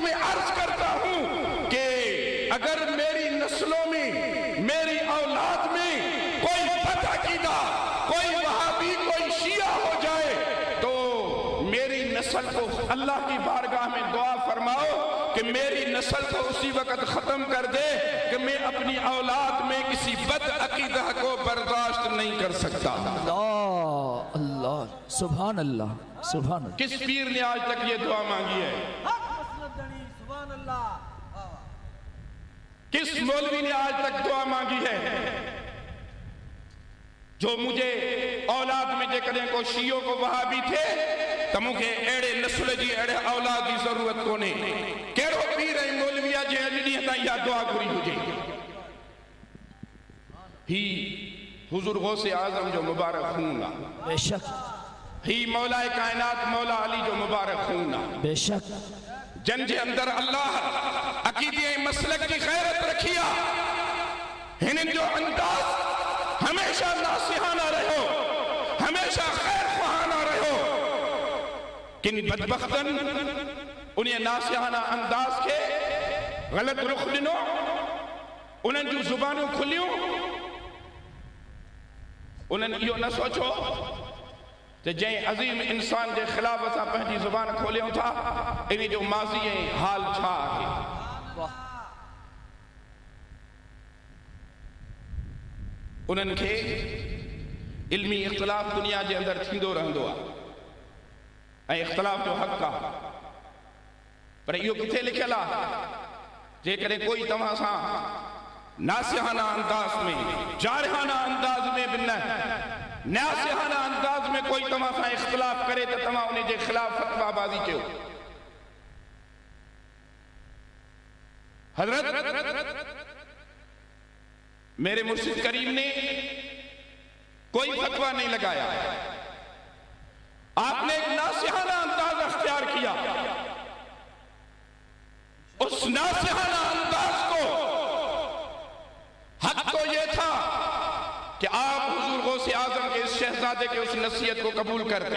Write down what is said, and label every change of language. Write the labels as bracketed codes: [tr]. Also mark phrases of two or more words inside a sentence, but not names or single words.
[ur] میں عرض کرتا ہوں کہ اگر میری نسلوں میں، میری اولاد میں کوئی بدعقیدہ، کوئی وہابی، کوئی شیعہ ہو جائے تو میری نسل کو اللہ کی بارگاہ میں دعا فرماؤ کہ میری نسل کو اسی وقت ختم کر دے کہ میں اپنی اولاد میں کسی بدعقیدہ کو برداشت نہیں کر سکتا. [ar] الله الله، سبحان الله، سبحان الله. [ur] کس پیر نے آج تک یہ دعا مانگی ہے؟ کس مولوی نے آج تک دعا مانگی ہے? [sd] जो मुझे औलाद में जे कदें को शियो को वहाबी थे तो मुझे एड़े नस्ल जी एड़े औलाद की जरूरत कोने। केड़ो पीर है मौलविया जे अजड़ी ताईं या दुआ घुरी हुजे? ही हुजूर गौसे आजम जो मुबारक खून आ, बेशक। ही मौला कायनात मौला अली जो मुबारक खून आ, बेशक। जन जे अंदर अल्लाह अकीदे मसलक की गैरत रखिया, हिनन जो अंदाज हमेशा नासिहाना रहो, हमेशा खैर ख्वाहाना रहो। किन बदबख्तन उन्हें नासिहाना अंदाज के गलत रुख दिनो, उन्हनि जूं ज़ुबानूं खुलियूं, उन्हनि इहो न सोचो त जंहिं अज़ीम इंसान जे ख़िलाफ़ असां पंहिंजी ज़ुबान खोलियूं था इन जो माज़ी ऐं हाल छा आहे। उन्हनि खे इल्मी इख़्तिलाफ़ दुनिया जे अंदरि थींदो रहंदो आहे ऐं इख़्तिलाफ़ जो हक़ आहे, पर इहो किथे लिखियलु आहे? जेकॾहिं कोई तव्हां सां नासिहाना अंदाज में, जारहाना अंदाज में भी न, नासिहाना अंदाज में कोई तव्हां सां इख़्तिलाफ़ करे त तव्हां उन जे ख़िलाफ़ फतवाबाज़ी कयो। [ur] حضرت میرے مرشد کریم نے کوئی فتویٰ نہیں لگایا، آپ نے ایک ناصحانہ انداز اختیار کیا. اس ناصحانہ انداز کو حق تو یہ تھا کہ آپ حضور غوث اعظم کے اس شہزادے کے اس نصیحت کو قبول کرتے.